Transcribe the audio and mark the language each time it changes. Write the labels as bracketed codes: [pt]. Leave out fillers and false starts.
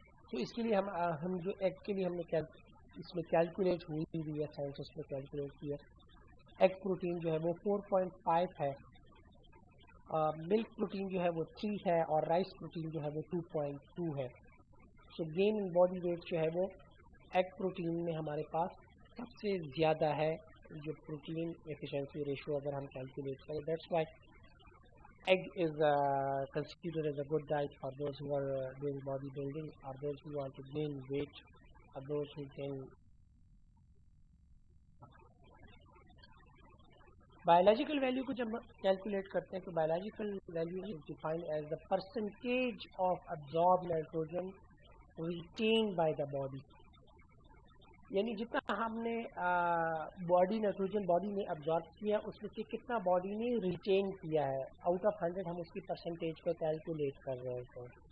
[hi] तो इसके लिए हम जो एग के लिए हमने इसमें कैलकुलेट हुई है, साइंटिस्ट ने कैलकुलेट किया, एग प्रोटीन जो है वो 4.5 है, मिल्क प्रोटीन जो है वो 3 है, और राइस प्रोटीन जो है वो 2.2 है। सो गेन इन बॉडी वेट जो है वो एग प्रोटीन में हमारे पास सबसे ज़्यादा है, जो प्रोटीन एफिशिएंसी रेशो अगर हम कैलकुलेट करें। [en] That's why egg is considered as a good diet for those who are doing bodybuilding, or those who want to gain weight, or those who can. Biological value को जब calculate करते हैं तो biological value is defined as the percentage of absorb nitrogen retain by the body, [hi] यानी जितना हमने body nitrogen body ने absorb किया उसमें से कितना बॉडी ने रिटेन किया है, आउट ऑफ 100 हम उसकी परसेंटेज को कैलकुलेट कर रहे हैं।